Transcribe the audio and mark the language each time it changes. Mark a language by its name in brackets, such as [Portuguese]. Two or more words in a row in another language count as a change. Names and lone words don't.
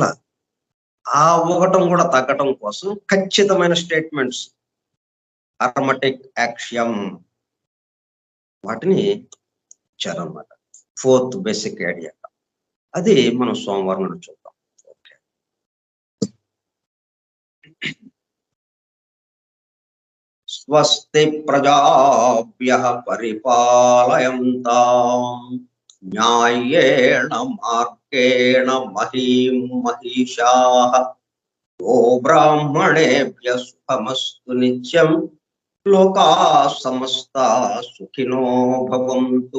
[Telugu] ఆ ఊగటం కూడా తగ్గటం కోసం ఖచ్చితమైన [English] statements hermetic axiom [Telugu] వాటిని ఇచ్చారన్నమాట. 4th [English] basic idea [Telugu] అది మనం సోమవారం నాడు చూద్దాం. ఓకే. [Sanskrit] స్వస్తి ప్రజాభ్యః పరిపాలయంతాం న్యాయేణ మార్గేణ మహీం మహిషాః గో బ్రాహ్మణేభ్యః శుభమస్తు నిత్యం లోకాః సమస్తాః సుఖినో భవంతు.